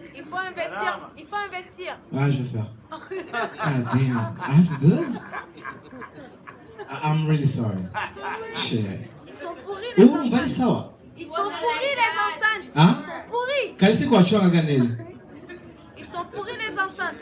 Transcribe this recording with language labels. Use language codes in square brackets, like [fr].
[fr] Il faut investir, il faut investir. Ouais, je vais faire. [en] God damn, I have to do this? I'm really sorry. Shit. [fr] Ils sont pourris les enceintes. Vai sawa. Ils sont pourris les enceintes. Hein? Ils sont pourris. Kalisi kwa chua ganezi. Ils sont pourris les enceintes.